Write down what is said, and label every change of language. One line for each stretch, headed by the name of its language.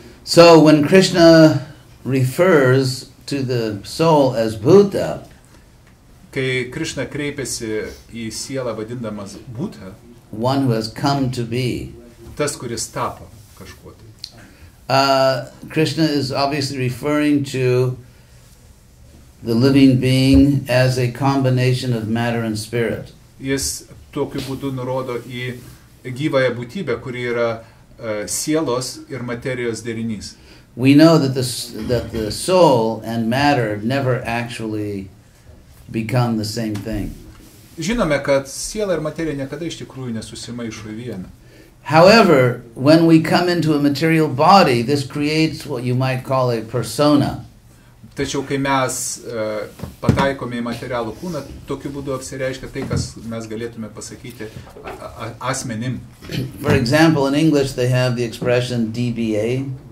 English: So when Krishna refers to the soul as Bhuta,
Lithuanian: kai Krishna kreipiasi į sielą vadindamas Bhuta,
English: one who has come to be,
Lithuanian: tas, kuris tapo kažkuo tai.
English: Krishna is obviously referring to the living being as a combination of matter and spirit.
Lithuanian: Jis tokiu būdu nurodo į gyvąją būtybę, kuri yra sielos ir materijos derinys.
English: We know that the soul and matter never actually become the same thing.
Lithuanian: Žinome, kad siela ir materija niekada iš tikrųjų nesusimaišo į vieną.
English: However, when we come into a material body, this creates what you might call a persona.
Lithuanian: Tačiau kai mes pataikome į materialų kūną, tokiu būdu apsireiškia tai, kas mes galėtume pasakyti asmenim.
English: For example, in English they have the expression DBA.